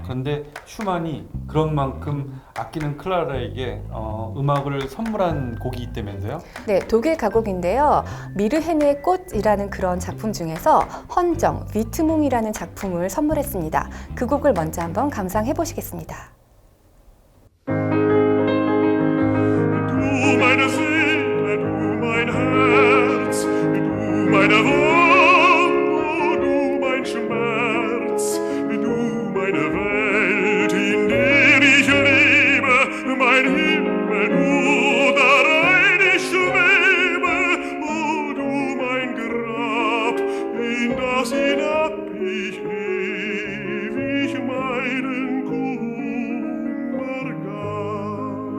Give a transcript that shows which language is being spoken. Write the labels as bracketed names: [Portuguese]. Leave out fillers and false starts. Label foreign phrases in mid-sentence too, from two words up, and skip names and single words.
[Korean] 그런데 슈만이 그런 만큼 아끼는 클라라에게 음악을 선물한 곡이 있다면서요? 네, 독일 가곡인데요. 미르헨의 꽃이라는 그런 작품 중에서 헌정, 위트뭉이라는 작품을 선물했습니다. 그 곡을 먼저 한번 감상해 보시겠습니다. [German] Meine Seele, du mein Herz, du meine Wonne, du mein Schmerz, du meine Welt, in der ich lebe, mein Himmel, du darein ich schwebe, oh du mein Grab, in das hinab ich ewig meinen Kummer gab.